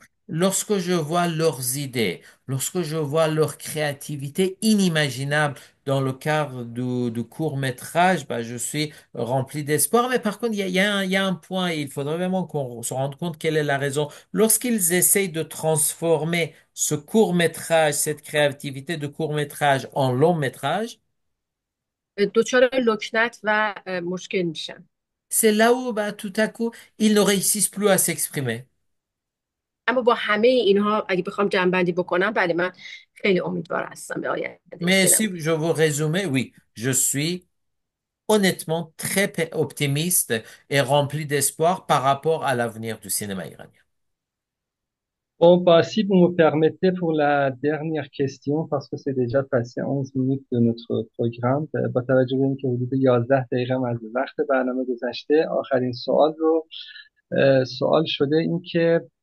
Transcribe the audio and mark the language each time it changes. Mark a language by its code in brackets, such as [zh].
[fr] Lorsque je vois leurs idées, lorsque je vois leur créativité inimaginable dans le cadre du court-métrage, bah, je suis rempli d'espoir. Mais par contre, il y a un point, et il faudrait vraiment qu'on se rende compte quelle est la raison. Lorsqu'ils essayent de transformer ce court-métrage, cette créativité de court-métrage en long-métrage, [fa] دچار لکنت و مشکل میشن. [fr] c'est là où bah, tout à coup, ils ne réussissent plus à s'exprimer. [fa] اما با همه اینها اگه بخوام جمع‌بندی بکنم، بله من خیلی امیدوار هستم به آینده [fr] Mais [fa] سینما. [fr] si je veux résumer, oui, je suis honnêtement très optimiste et rempli d'espoir par rapport à l'avenir du cinéma iranien. Bon, bah, si vous me permettez pour la dernière question, parce que c'est déjà passé 11 minutes de notre programme، [fa] با توجه به اینکه حدود 11 دقیقه هم از وقت برنامه گذشته، آخرین سوال رو سوال شده این که